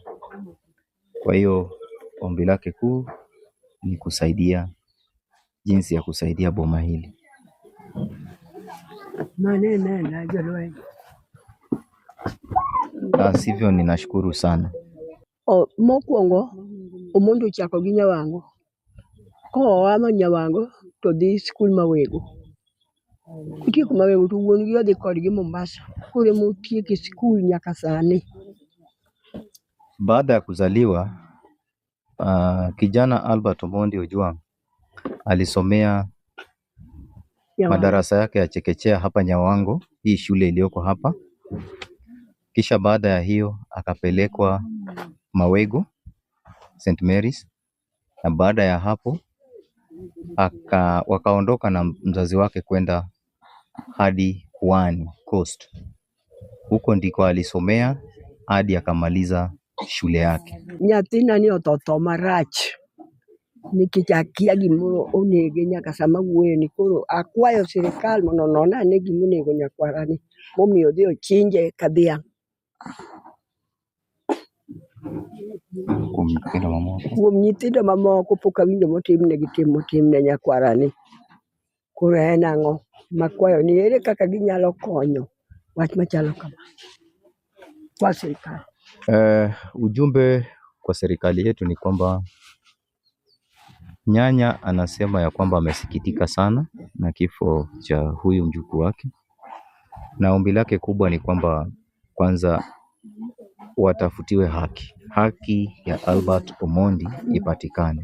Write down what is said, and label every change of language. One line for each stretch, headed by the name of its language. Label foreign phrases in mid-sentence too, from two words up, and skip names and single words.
Swahili: Kwa hiyo ombi lake kuu ni kusaidia, jinsi ya kusaidia boma hili. Sivyo, ninashukuru sana.
Luo (Kenya and Tanzania): Mokwongo omondo chako gi nyawango ko ama nyawango to dhi skul mawego kutieko mawego to wuon gi odhi kodgi Mombasa koro motieko skul nyaka sani.
Swahili: Baada ya kuzaliwa kijana Albert Omondi Ojwang alisomea madarasa yake ya chekechea hapa Nyawango, hii shule iliyoko hapa. Kisha baada ya hiyo akapelekwa Mawego St. Mary's, na baada ya hapo wakaondoka na mzazi wake kwenda hadi Pwani Coast. Huko ndiko alisomea hadi akamaliza shule yake.
Luo (Kenya and Tanzania): Nyathina ni otho marach nikech akia gimoro onege nyaka sama wuoyeni, koro akwayo sirikal mondo onon ane gimonego nyakwarani momiyo odhi ochinje ka dhiang'. Kuom nyithindo mamoko pok awinjo motimnegi tim motimne nyakwarani. Koro en ang'o makwayo ni ere kaka ginyalo konyo wach machalo kama
Swahili: kwa serikali? Ujumbe kwa serikali yetu ni kwamba nyanya anasema ya kwamba amesikitika sana na kifo cha huyu mjukuu wake, na ombi lake kubwa ni kwamba kwanza watafutiwe haki ya Albert Omondi ipatikane.